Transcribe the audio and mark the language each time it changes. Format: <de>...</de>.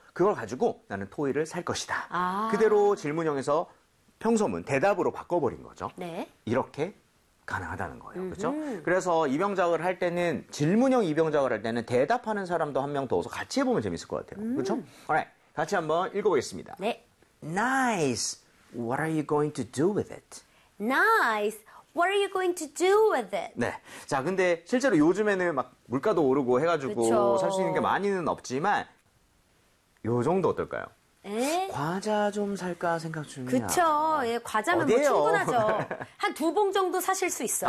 <ko>그걸 가지고 나는 토이를 살 것이다. 아. 그대로 질문형에서 평소문 대답으로 바꿔버린 거죠. 네. 이렇게 가능하다는 거예요. 그렇죠? 그래서 입영작을 할 때는 질문형 입영작을 할 때는 대답하는 사람도 한 명 더워서 같이 해보면 재밌을 것 같아요. 그렇죠? Alright, 같이 한번 읽어보겠습니다. 네.</ko> <en>Nice. What are you going to do with it? Nice. What are you going to do with it?</en> <ko>네. 자, 근데 실제로 요즘에는 막 물가도 오르고 해가지고 살 수 있는 게 많이는 없지만 요 정도 어떨까요? 에? 과자 좀 살까 생각 중이야. 그쵸. 예, 과자면 어디에요? 뭐 충분하죠. 한 두 봉 정도 사실 수 있어요.</ko>